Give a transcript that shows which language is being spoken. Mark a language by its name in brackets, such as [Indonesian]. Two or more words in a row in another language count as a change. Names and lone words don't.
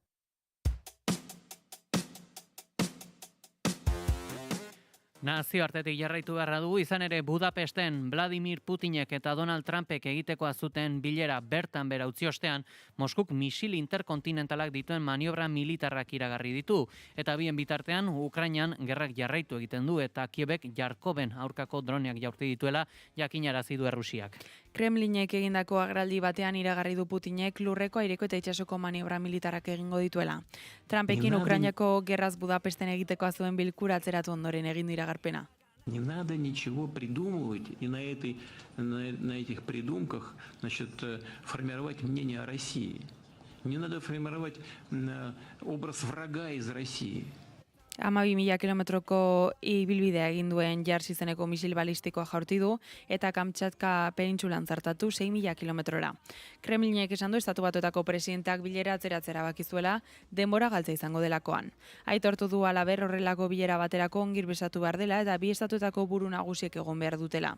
[Basque] Nazioartetik jarraitu beharra dugu, izan ere Budapesten Vladimir Putinek eta Donald Trumpek egitekoa zuten bilera bertan bera utzi ostean, Moskuk misil interkontinentalak dituen maniobra militarrak iragarri ditu, eta bien bitartean Ukrainan gerrak jarraitu egiten du eta Kievek Jarkoven aurkako droneak jaurti dituela jakinarazi du Errusiak. Kremlinek egindako agerraldi batean iragarri du Putinek lurreko, aireko eta itsasoko maniobra militarrak egingo dituela. Trumpekin Ukrainako gerraz Budapesten egitekoa zuen bilkura atzeratu ondoren egin du iragarpena. [Russian] Не надо ничего придумывать и на этих придумках, формировать мнение о России. Не надо формировать образ врага из России. [Basque] 12.000 kilometroko ibilbidea egin duen Jars izeneko misil balistikoa jaurti du eta Kamtxatka penintsulan zartatu 6.000 kilometrora. Kremlinek esan du Estatu Batuetako presidenteak bilera atzeratzera bakizuela denbora galtza izango delakoan. Aitortu du halaber horrelako bilera baterako ongir besatu behar dela eta bi estatuetako buru nagusiek egon behar dutela.